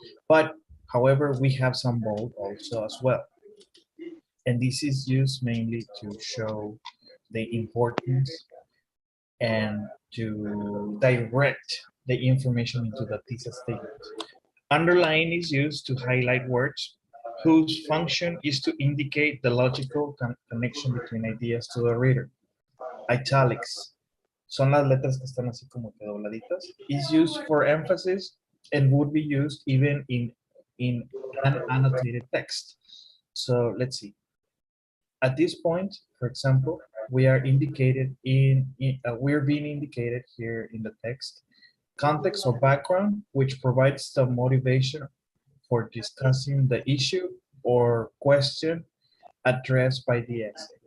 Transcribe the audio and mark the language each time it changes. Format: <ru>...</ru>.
<en>But however, we have some bold also as well. And this is used mainly to show the importance and to direct the information into the thesis statement. Underline is used to highlight words whose function is to indicate the logical connection between ideas to the reader.</en> <es>Italics son las letras que están así como que dobladitas.</es> <en>Is used for emphasis and would be used even in an annotated text. So let's see. At this point, for example, we are indicated we're being indicated here in the text context or background, which provides the motivation for discussing the issue or question addressed by the essay.</en>